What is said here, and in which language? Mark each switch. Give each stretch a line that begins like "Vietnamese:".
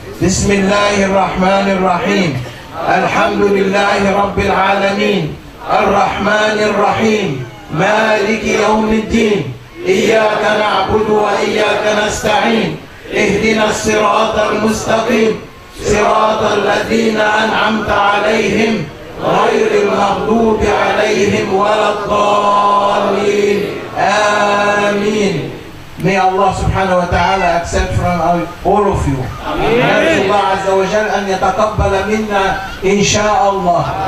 Arabic: بسم الله الرحمن الرحيم. الحمد لله رب العالمين الرحمن الرحيم مالك يوم الدين إياك نعبد وإياك نستعين اهدنا الصراط المستقيم صراط الذين أنعمت عليهم غير المغضوب عليهم ولا الضالين. آمين.
English: May Allah subhanahu wa ta'ala accept from all of you.
Arabic: نرجو الله عز وجل أن يتقبل منا إن شاء الله.